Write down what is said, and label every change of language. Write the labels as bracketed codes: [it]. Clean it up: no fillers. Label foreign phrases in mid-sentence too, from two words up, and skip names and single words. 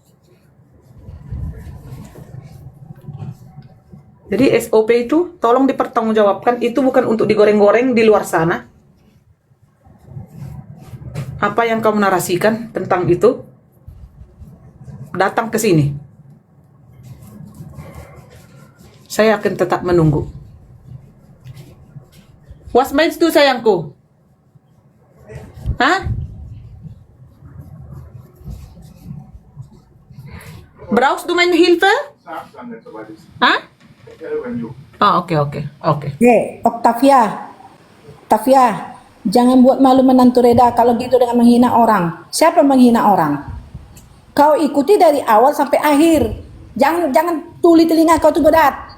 [id] Jadi SOP itu tolong dipertanggungjawabkan, itu bukan untuk digoreng-goreng di luar sana. Apa yang kamu narasikan tentang itu, datang ke sini. Saya akan tetap menunggu. [de] Was meinst du sayangku? Hah? Brauchst du meine Hilfe? [id] Hah? Oh, oke. Octavia, jangan buat malu menantu Reda kalau gitu dengan menghina orang. Siapa menghina orang? Kau ikuti dari awal sampai akhir. Jangan tuli telinga kau tuh Bodat.